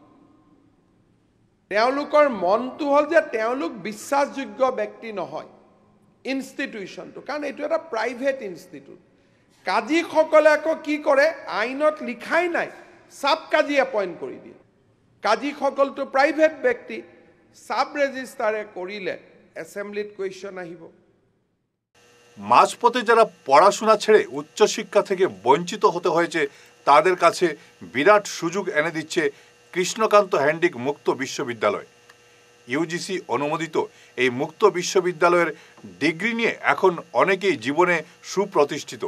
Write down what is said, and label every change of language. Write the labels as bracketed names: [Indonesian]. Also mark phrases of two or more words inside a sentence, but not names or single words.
[Assamese] তেওঁলোকৰ মনটো হ'ল যে তেওঁলোক বিশ্বাসযোগ্য ব্যক্তি নহয় ইনষ্টিটিউশ্যনটো, কাৰণ এইটো এটা [English] private institute. [Assamese] কাজীসকলে আকৌ কি কৰে, আইনত লিখাই নাই, চাব কাজী এপইণ্ট কৰি দিয়ে। কাজীসকলটো প্ৰাইভেট ব্যক্তি, সাব রেজিস্ট্রারে করিলে অ্যাসেম্বলিত কোয়েশ্চন আহিব। [Bangla] মাঝপথে যারা পড়াশোনা ছেড়ে উচ্চশিক্ষা থেকে বঞ্চিত হতে হয়েছে তাদের কাছে বিরাট সুযোগ এনে দিচ্ছে কৃষ্ণকান্ত হ্যান্ডিক মুক্ত বিশ্ববিদ্যালয়। ইউজিসি অনুমোদিত এই মুক্ত বিশ্ববিদ্যালয়ের ডিগ্রি নিয়ে এখন অনেকেই জীবনে সুপ্রতিষ্ঠিত।